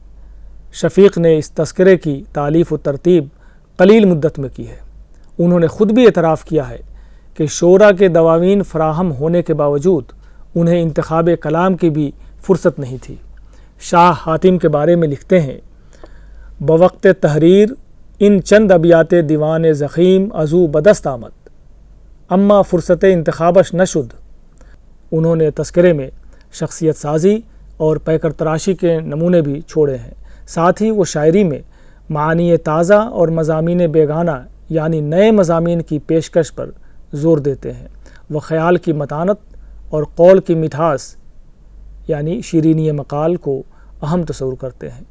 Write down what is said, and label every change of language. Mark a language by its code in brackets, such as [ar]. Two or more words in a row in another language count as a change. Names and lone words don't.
[ur] شفیق نے اس تذکرے کی تالیف و ترتیب قلیل مدت میں کی ہے۔ انہوں نے خود بھی اعتراف کیا ہے کہ شعراء کے دواوین فراہم ہونے کے باوجود انہیں انتخاب کلام کی بھی فرصت نہیں تھی۔ شاہ حاتم کے بارے میں لکھتے ہیں: [fa] بوقت تحریر ان چند ابیات دیوان زخیم ازو بدست آمد اما فرصت انتخابش نشد۔ [ur] انہوں نے تذکرے میں شخصیت سازی اور پیکر تراشی کے نمونے بھی چھوڑے ہیں۔ ساتھ ہی وہ شاعری میں [fa] معانی تازہ [ur] اور [fa] مضامین بیگانہ [ur] یعنی نئے مضامین کی پیشکش پر زور دیتے ہیں۔ وہ خیال کی متانت اور قول کی مٹھاس یعنی [fa] شیرینی مقال [ur] کو اہم تصور کرتے ہیں۔